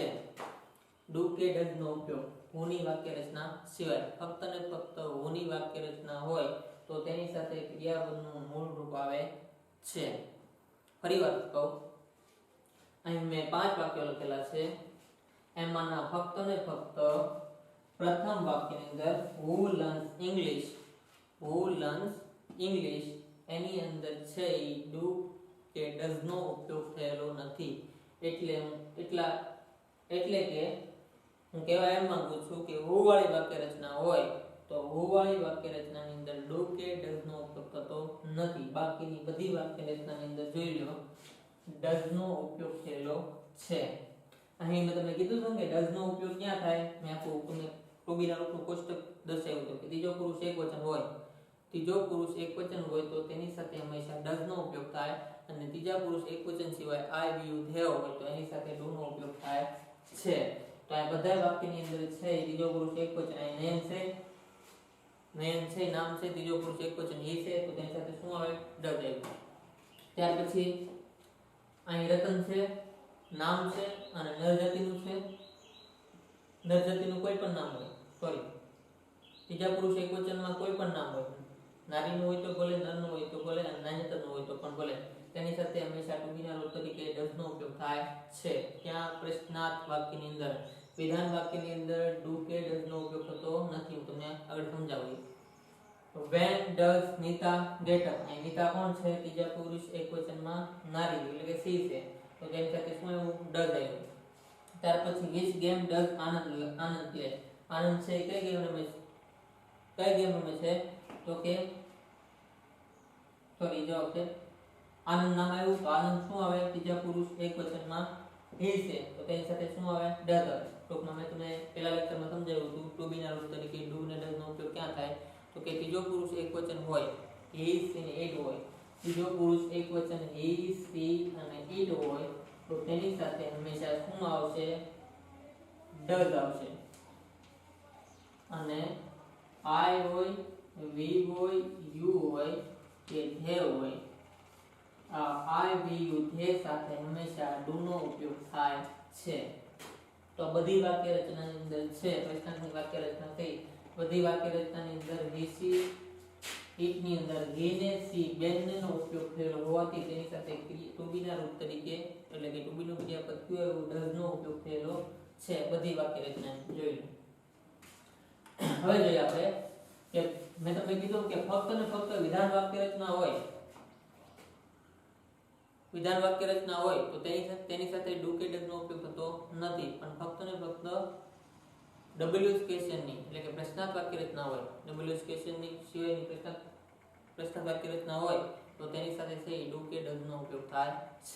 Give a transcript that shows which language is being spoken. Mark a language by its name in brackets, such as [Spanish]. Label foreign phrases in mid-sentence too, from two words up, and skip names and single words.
[Gujarati] do કે does નો ઉપયોગ who ની વાક્ય રચના સિવાય ફક્ત ને ફક્ત who ની વાક્ય રચના હોય તો તેની સાથે ક્રિયાપદનું મૂળ રૂપ આવે છે. ફરીવાર કહું, અહીં મેં 5 વાક્યો લખેલા છે. એમાંના ફક્ત ને ફક્ત પ્રથમ વાક્યની અંદર [English] who learns English [Gujarati] એની અંદર છે do કે does નો ઉપયોગ થયેલો નથી. એટલે કે હું કહેવા એમ માંગુ છું કે who વાળી વાક્ય રચના હોય તો who વાળી વાક્ય રચનાની અંદર do કે does નો ઉપયોગ થતો નથી. બાકીની બધી વાક્ય રચનાની અંદર જોઈ લો does નો ઉપયોગ થયેલો છે. અહીં મેં તમને કીધું હતું કે does નો ઉપયોગ ક્યાં થાય? મેં આખું તમને ટોબીના રૂપનું કોષ્ટક દર્શાવ્યું હતું કે ત્રીજો પુરુષ એકવચન હોય તો તેની સાથે હંમેશા does નો ઉપયોગ થાય અને ત્રીજા પુરુષ એકવચન સિવાય [English] I, we, you, they [Gujarati] હોય તો એની સાથે do નો ઉપયોગ થાય છે. તો આ બધા વાક્યની અંદર છે ત્રીજો પુરુષ એકવચન અહીં નયન છે નામ છે, ત્રીજો પુરુષ એકવચન he છે તો તેની સાથે શું આવે? does આવે. ત્યાર પછી અહીં રતન છે, નામ છે અને નર જાતિનું છે. નર જાતિનું કોઈ પણ નામ હોય, ત્રીજા પુરુષ એકવચનમાં કોઈ પણ નામ હોય, નારીનું હોય તો ભલે, નરનું હોય તો ભલે અને નાન્યતરનું હોય તો પણ ભલે, તેની સાથે હંમેશા [English] to be [Gujarati] ના રૂપ તરીકે does નો ઉપયોગ થાય છે. ત્યાં પ્રશ્નાર્થ વાક્યની અંદર, વિધાન વાક્યની અંદર do કે does નો ઉપયોગ થતો નથી. હું તમને આગળ સમજાવું. [English] When does Nita get up? [Gujarati] અહીં નીતા કોણ છે? ત્રીજા પુરુષ એકવચનમાં નારી એટલે કે she છે તો તેની સાથે શું આવ્યું? does આવ્યું. ત્યાર પછી [English] which game does Anand play? [Gujarati] આનંદ છે કઈ ગેમ રમે છે? તો કે જવાબ છે આનંદ નામ આવ્યું તો આનંદ શું આવે? ત્રીજા પુરુષ એકવચનમાં he છે તો તેની સાથે શું આવે? does આવે. ટૂંકમાં મેં તમને પહેલા લેક્ચરમાં સમજાવ્યું હતું [English] to be [Gujarati] ના રૂપ તરીકે do ને does નો ઉપયોગ ક્યાં થાય તો કે ત્રીજો પુરુષ એકવચન હોય [English] he, she [Gujarati] અને it હોય, ત્રીજો પુરુષ એકવચન [English] he, she [Gujarati] અને it હોય તો તેની સાથે હંમેશા શું આવશે? does આવશે. અને I હોય, we હોય, you હોય કે they હોય, આ [English] I, we, you, they [Gujarati] સાથે હંમેશા do નો ઉપયોગ થાય છે. તો બધી વાક્ય રચનાની અંદર છે પ્રશ્નાર્થની વાક્ય રચના થઈ. બધી વાક્ય રચનાની અંદર [English] he, she, it [Gujarati] ની અંદર he ને she બંનેનો ઉપયોગ થયેલો હોવાથી તેની સાથે [English] to be [Gujarati] ના રૂપ તરીકે એટલે કે [English] to be [Gujarati] નું ક્રિયાપદ કયું એવું does નો ઉપયોગ થયેલો છે બધી વાક્ય રચના જોઈ લો. હવે જોઈએ આપણે કે મેં તમને કીધું કે ફક્ત ને ફક્ત વિધાન વાક્ય રચના હોય તો તેની સાથે do કે does નો ઉપયોગ થતો નથી, પણ ફક્ત ને ફક્ત [English] WS question [Gujarati] એટલે કે પ્રશ્નાર્થ વાક્ય રચના હોય, [English] WS question [Gujarati] સિવાયની પ્રશ્નાર્થ વાક્ય રચના હોય તો તેની સાથે છે ડુ કે ડઝ નો ઉપયોગ થાય છે.